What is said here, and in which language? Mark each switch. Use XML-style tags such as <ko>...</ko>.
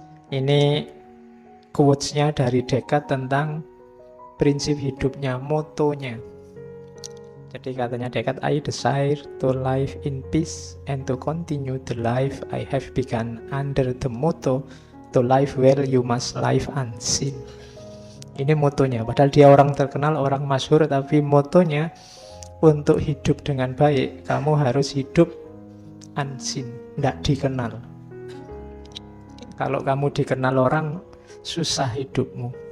<id>Ini quotes-nya dari Descartes tentang prinsip hidupnya, motonya.</id> <en>Jadi katanya Descartes, I desire to live in peace and to continue the life I have begun under the motto, to live well you must live unseen.</en> <id>Ini motonya, padahal dia orang terkenal, orang masyhur, tapi motonya untuk hidup dengan baik, kamu harus hidup unseen, tidak dikenal. Kalau kamu dikenal orang, susah hidupmu.</id>